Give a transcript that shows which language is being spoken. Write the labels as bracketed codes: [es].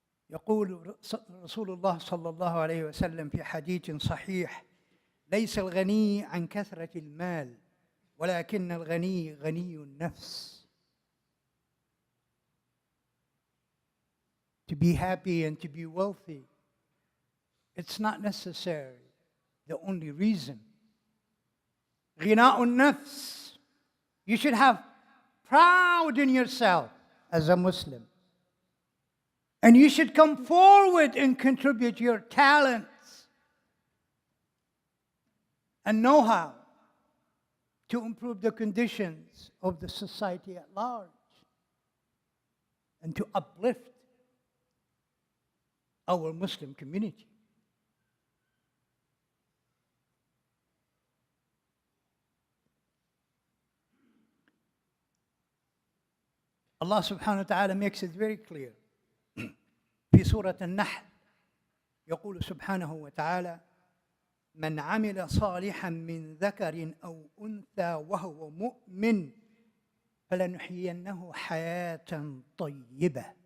[ar] يقول رسول الله صلى الله عليه وسلم في حديث صحيح: ليس الغني عن كثرة المال ولكن الغني غني النفس. [en] To be happy and to be wealthy, it's not necessary, the only reason. [ar] غناء النفس. [en] You should have proud in yourself as a Muslim. And you should come forward and contribute your talents and know-how to improve the conditions of the society at large and to uplift our Muslim community. Allah subhanahu wa ta'ala makes it very clear. [ar] في سورة النحل يقول سبحانه وتعالى: من عمل صالحا من ذكر أو أنثى وهو مؤمن فلنحيينه حياة طيبة.